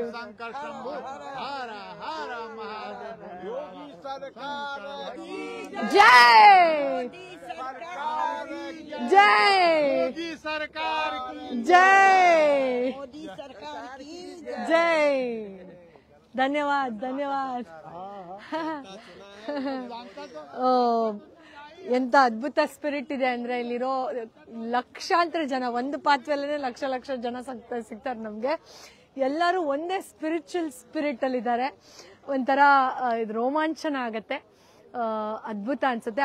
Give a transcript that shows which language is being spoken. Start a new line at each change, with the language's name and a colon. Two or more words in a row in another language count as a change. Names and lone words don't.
Hindi: शंकर शंभु हर हर महादेव। योगी सरकार की जय सरकार की जय योगी सरकार की जय मोदी सरकार की जय। धन्यवाद धन्यवाद।
Kannada: ಓ, ಎಂತ ಅದ್ಭುತ ಸ್ಪಿರಿಟ್ ಇದೆ ಅಂದ್ರೆ, ಇಲ್ಲಿರೋ ಲಕ್ಷಾಂತರ ಜನ, ಒಂದು ಪಾತ್ವೆಲ್ಲೇ ಲಕ್ಷ ಲಕ್ಷ ಜನ ಸಿಗ್ತಾರೆ ನಮ್ಗೆ. ಎಲ್ಲರೂ ಒಂದೇ
English: spiritual spirit
Kannada: ಅಲ್ಲಿ ಇದ್ದಾರೆ. ಒಂಥರ ಇದು ರೋಮಾಂಚನ ಆಗತ್ತೆ, ಅದ್ಭುತ ಅನ್ಸುತ್ತೆ.